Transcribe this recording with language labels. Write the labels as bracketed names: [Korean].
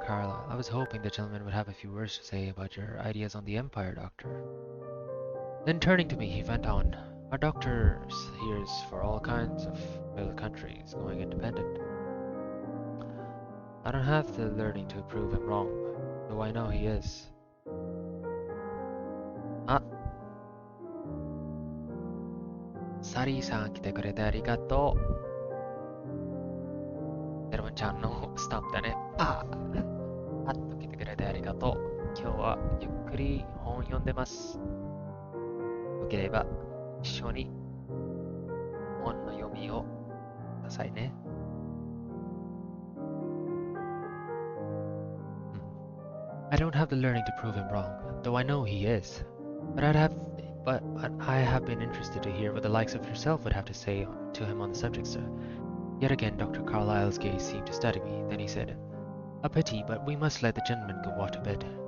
[English] Carlyle, "I was hoping the gentleman would have a few words to say about your ideas on the Empire, Doctor." Then turning to me, he went on, "Our doctor hears for all kinds of little countries going independent. I don't have the learning to prove him wrong, though I know he is." [Japanese] Ah, サリーさん来てくれてありがとう。テロンちゃんのスタンプだね。パッと来てくれてありがとう。今日はゆっくり本読んでます。よければ一緒に本の読みをくださいね。 [English] I don't have the learning to prove him wrong, though I know he is. But I have been interested to hear what the likes of yourself would have to say to him on the subject, sir. Yet again, Dr. Carlyle's gaze seemed to study me. Then he said, "A pity, but we must let the gentleman go off to bed.